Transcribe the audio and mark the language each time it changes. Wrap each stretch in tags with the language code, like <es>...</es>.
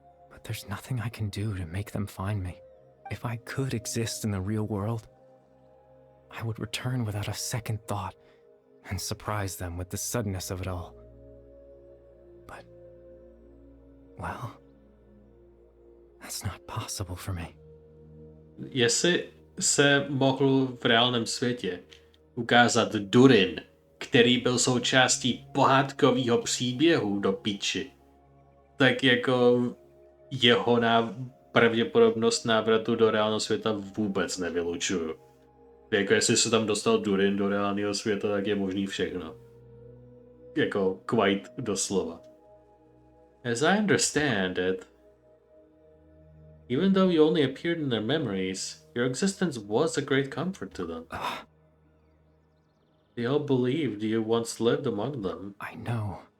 <en>But there's nothing I can do to make them find me. If I could exist in the real world, I would return without a second thought and surprise them with the suddenness of it all. But Well, that's not possible for me.</en> <cs>Jestli se mohl v reálném světě ukázat Durin, který byl součástí pohádkového příběhu do piči, tak jako jeho pravděpodobnost návratu do reálného světa vůbec nevylučuju. Jako jestli se tam dostal Durin do reálného světa, tak je možný všechno. Jako quite doslova.</cs> <en>As I understand it, even though you only appeared in their memories, your existence was a great comfort to them. They all believed you once lived among them. I know.</en>